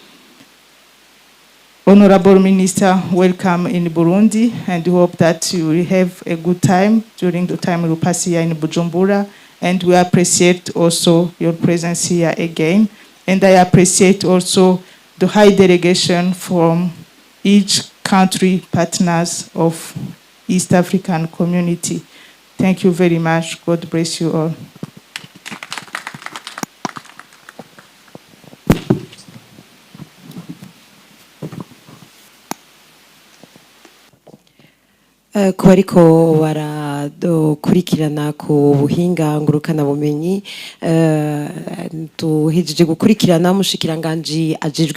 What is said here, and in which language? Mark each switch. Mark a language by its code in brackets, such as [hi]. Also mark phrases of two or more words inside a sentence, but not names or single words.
[en] Honorable Minister, welcome in Burundi, and we hope that you will have a good time during the time you pass here in Bujumbura, and we appreciate also your presence here again, and I appreciate also the high delegation from each country partners of East African community. Thank you very much. God bless you all. [rn] ku bariko barakurikirana ku buhinga ngurukana bumenyi, duhejeje gukurikirana umushikiranganji ajejwe